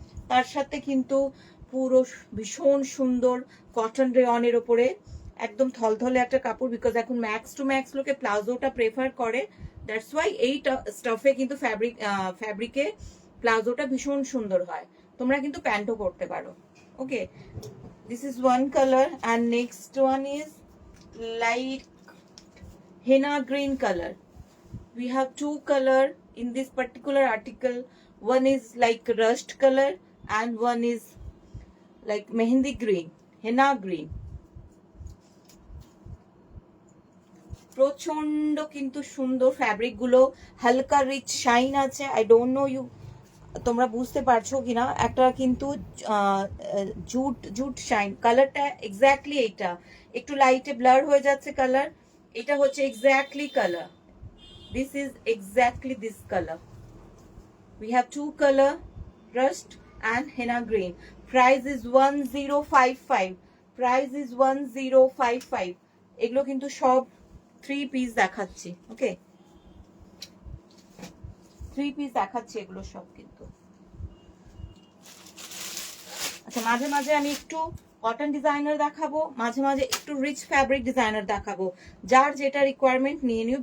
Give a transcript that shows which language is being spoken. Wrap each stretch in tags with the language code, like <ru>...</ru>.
<bn>তার সাথে কিন্তু পুরো ভীষণ সুন্দর কটন রেয়নের ওপরে একদম থলথলে একটা কাপড়, বিকজ এখন ম্যাক্স টু ম্যাক্স লোকে প্লাজোটা প্রেফার করে, দ্যাটস ওয়াই এই স্টাফে কিন্তু ফ্যাব্রিকে প্লাজোটা ভীষণ সুন্দর হয়। তোমরা কিন্তু প্যান্টও করতে পারো।</bn> <en>Okay, this is one colour and next one is light henna green color. We have two color in this particular article. One is like rust color and one is like mehendi green, henna green.</en> <bn>প্রচন্ড কিন্তু সুন্দর fabric গুলো, হালকা rich shine আছে।</bn> <en>I don't know you</en> <bn>তোমরা বুঝতে পারছো কিনা, একটা কিন্তু জুট জুট শাইন। কালারটা এক্স্যাক্টলি এইটা, একটু লাইটে ব্লার হয়ে যাচ্ছে কালার, এটা হচ্ছে exactly colour.</bn> <en>This is exactly this color. We have two color, rust and henna green. Price is 1055. Price is 1055.</en> <bn>এগুলো কিন্তু সব 3 piece দেখাচ্ছি। ওকে, 3 piece দেখাচ্ছি এগুলো সব কিন্তু। আচ্ছা, মাঝে মাঝে আমি একটু কটন ডিজাইনার দেখাবো, মাঝে মাঝে একটু রিচ ফ্যাব্রিক ডিজাইনার দেখাবো, যার যেটা রিকোয়ারমেন্ট নিয়ে নিও।</bn>